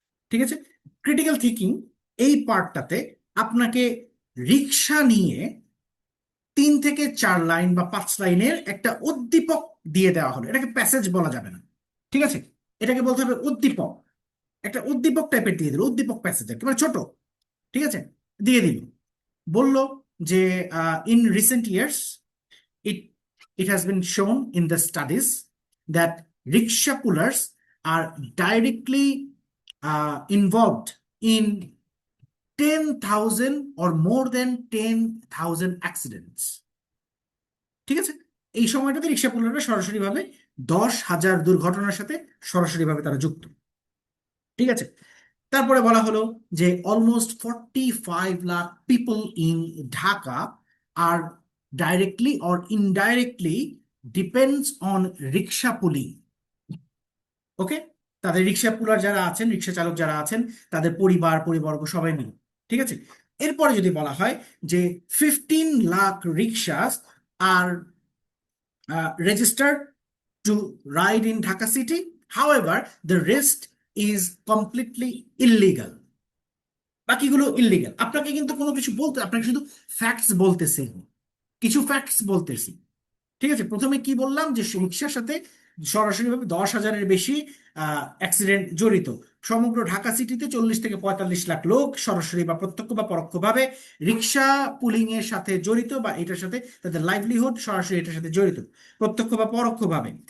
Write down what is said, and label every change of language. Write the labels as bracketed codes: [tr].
[bn] ঠিক আছে, critical thinking এই পার্টটাতে আপনাকে রিক্সা নিয়ে 3 থেকে 4 লাইন বা 5 লাইনের একটা উদ্দীপক দিয়ে দেওয়া হলো, এটাকে প্যাসেজ বলা যাবে না। ঠিক আছে, এটাকে বলতে হবে উদ্দীপক। একটা উদ্দীপক টাইপের দিয়ে দিল, উদ্দীপক প্যাসেজ একেবারে ছোট। ঠিক আছে, দিয়ে দিল, বলল যে [en] In recent years it it has been shown in the studies that rickshaw pullers are directly involved in 10,000 or more than 10,000 accidents। [bn] ঠিক আছে, এই সময়টাতে রিক্সা পুলাররা সরাসরি ভাবে 10,000 দুর্ঘটনার সাথে সরাসরি ভাবে তারা যুক্ত। ঠিক আছে, তারপরে বলা হলো যে [en] Almost 45 lakh people in Dhaka are directly or indirectly depends on rickshaw pulling. [bn] ওকে, তাদের রিক্সা পুলার যারা আছেন, রিক্সা চালক যারা আছেন, তাদের পরিবর্গ সবাই মিলে। ঠিক আছে, এরপরে যদি বলা হয় যে [en] 15 lakh rickshaws are registered to ride in Dhaka city. However, the rest is completely illegal. [bn] বাকিগুলো ইলিগাল। আপনাকে কিন্তু কোনো কিছু বলতে, আপনাকে শুধু ফ্যাক্টস বলতেছি, কিছু ফ্যাক্টস বলতেছি। ঠিক আছে, প্রথমে কি বললাম যে রিক্সার সাথে সরাসরিভাবে 10,000-এর বেশি অ্যাক্সিডেন্ট জড়িত। সমগ্র ঢাকা সিটিতে 40 থেকে 45 লাখ লোক সরাসরি বা প্রত্যক্ষ বা পরোক্ষভাবে রিক্সা পুলিং এর সাথে জড়িত, বা এটার সাথে তাদের লাইভলিহুড সরাসরি এটার সাথে জড়িত প্রত্যক্ষ বা পরোক্ষভাবে।